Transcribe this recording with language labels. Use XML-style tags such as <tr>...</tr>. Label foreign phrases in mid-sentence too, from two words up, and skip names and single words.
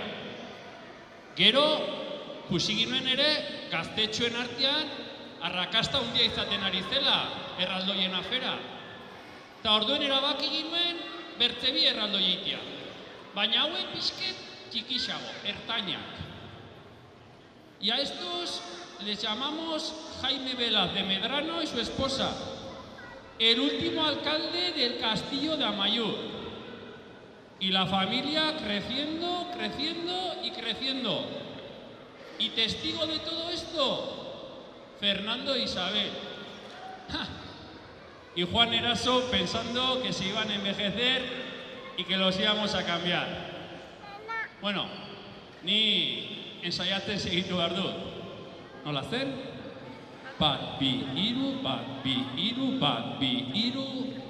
<eu>Gero, ikusi ginuen ere, gaztetxoen artean, arrakasta handia izaten ari zela, erraldoien afera. Eta orduen erabaki ginuen, bertze bi erraldoi eitea. Baina hauek pixket txikixago, ertainak.</eu> <es>Y a estos les llamamos Jaime Velaz de Medrano y su esposa, el último alcalde del castillo de Amayur. Y la familia creciendo, creciendo y creciendo. Y testigo de todo esto, Fernando e Isabel. ¡Ja! Y Juan Eraso pensando que se iban a envejecer y que los íbamos a cambiar.</es> <eu>Bueno, ni ensaiatzen segitu behar dut. Nola zen? Bat, bi, hiru, bat, bi, hiru, bat, bi, hiru.</eu>